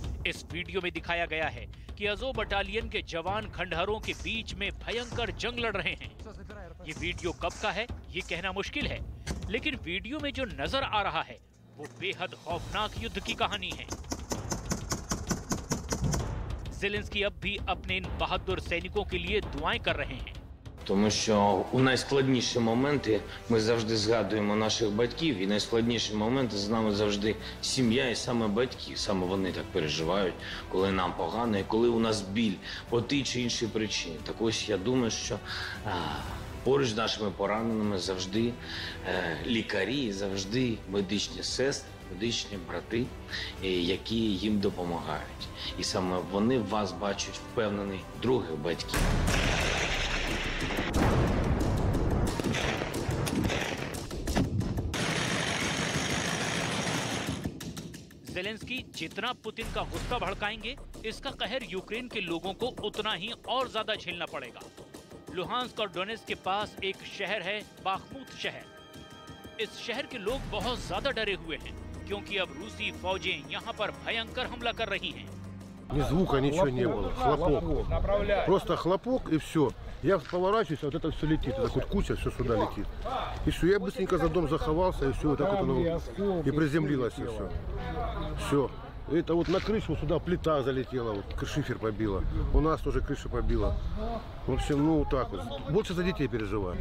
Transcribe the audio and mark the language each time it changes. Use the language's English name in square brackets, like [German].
[Hindi] इस वीडियो में दिखाया गया है कि अज़ोव बटालियन के जवान खंडहरों के बीच में भयंकर जंग लड़ रहे हैं। ये वीडियो कब का है ये कहना मुश्किल है, लेकिन वीडियो में जो नजर आ रहा है वो बेहद खौफनाक युद्ध की कहानी है। ज़ेलेंस्की अब भी अपने इन बहादुर सैनिकों के लिए दुआएं कर रहे हैं। [Ukrainian] Тому що у найскладніші моменти ми завжди згадуємо наших батьків, і найскладніші моменти з нами завжди сім'я і саме батьки. Саме вони так переживають, коли нам погано і коли у нас біль по тій чи іншій причині. Так ось я думаю, що поруч з нашими пораненими завжди лікарі, завжди медичні сестри, медичні брати, які їм допомагають. І саме вони в вас бачать впевнений других батьків. [Hindi] ज़ेलेंस्की जितना पुतिन का गुस्सा भड़काएंगे, इसका कहर यूक्रेन के लोगों को उतना ही और ज्यादा झेलना पड़ेगा। लुहांस्क और डोनेट्स्क के पास एक शहर है, बाखमुत शहर। इस शहर के लोग बहुत ज्यादा डरे हुए हैं क्योंकि अब रूसी फौजें यहाँ पर भयंकर हमला कर रही हैं। [Russian] Ни звука, ничего не было. Хлопок. Просто хлопок и все. Я поворачиваюсь, вот это все летит. Так вот куча, все сюда летит. И все, я быстренько за дом заховался, и все, вот так вот оно и приземлилось, и все. Все. Это вот на крышу сюда плита залетела, вот шифер побила. У нас тоже крыша побила. В общем, ну так вот. Больше за детей переживаю.